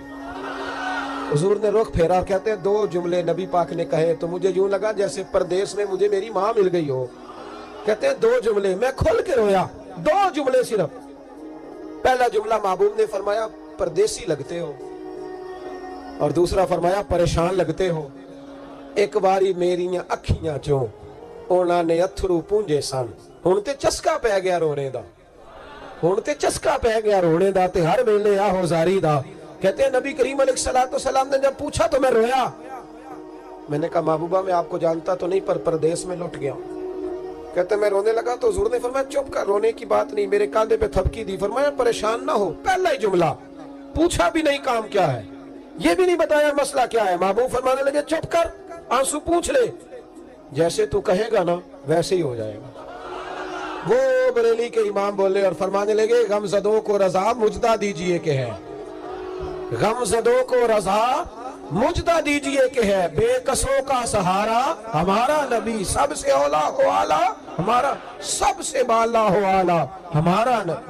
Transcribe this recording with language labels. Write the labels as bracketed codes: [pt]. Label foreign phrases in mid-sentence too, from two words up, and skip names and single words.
[ur] حضور نے رخ پھیرا اور کہتے ہیں 2 جملے نبی پاک نے کہے تو مجھے یوں لگا جیسے پردیس میں مجھے میری ماں مل گئی ہو۔ کہتے ہیں 2 جملے، میں کھل کے رویا، 2 جملے صرف۔ پہلا جملہ محبوب نے فرمایا پردیسی لگتے ہو، اور دوسرا فرمایا پریشان لگتے ہو۔ [pa] ایک باری میریاں اکھیاں چوں اونا نے اتھرو پونجے سن، ہن تے چسکا پہ گیا رونے دا، ہن تے چسکا پہ گیا رونے دا، تے ہر ویلے آہو زاری دا۔ [ur] کہتے ہیں نبی کریم علیہ السلام نے جب پوچھا تو میں رویا۔ میں نے کہا محبوبہ میں آپ کو جانتا تو نہیں پر پردیس میں لٹ گیا ہوں۔ کہتے ہیں میں رونے لگا تو حضور نے فرمایا چپ کر، رونے کی بات نہیں، میرے کاندھے پہ تھپکی دی، فرمایا پریشان نہ ہو۔ پہلا ہی جملہ، پوچھا بھی نہیں کام کیا ہے، یہ بھی نہیں بتایا مسئلہ کیا ہے۔ محبوب فرمانے لگے چپ کر، آنسو پوچھ لے، جیسے تو کہے گا نا ویسے ہی ہو جائے گا۔ وہ بریلی کے امام بولے اور فرمانے لگے، غمزدوں کو رضا مژدہ دیجیے کہ ہے، غمزدوں کو رضا مژدہ دیجیے کہ ہے، بیکسوں کا سہارا ہمارا نبی، سب سے اولیٰ ہو اعلیٰ ہمارا، سب سے بالا ہو اعلیٰ ہمارا نبی.